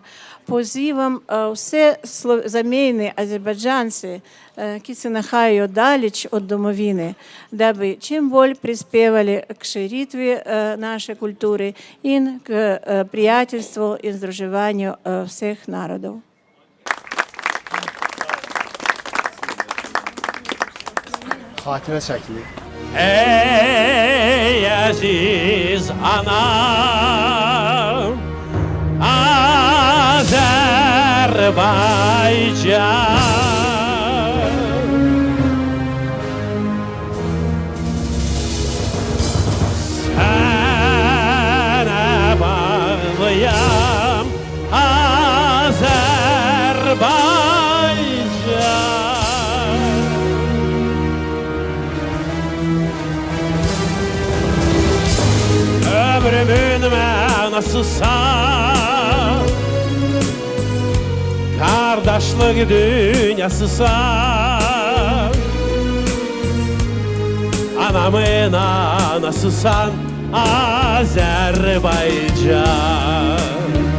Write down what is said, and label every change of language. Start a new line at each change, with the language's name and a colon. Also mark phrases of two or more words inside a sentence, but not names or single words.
Slovenian: Pozivam vse zamejne Azerbajdžance, ki se nahajajo daleč od domovine, da bi čim bolj prispevali k širitvi naše kulture in k prijateljstvu in združevanju vseh narodov.
Azerbaijani: Xatirə çəkilir. Ey əziz anam, Azərbaycan. Sənə bağlıyam, Azərbaycan. Ömrümün mənasısan, kardeşlik dünyasısan, anamın anasısan, Azerbaycan.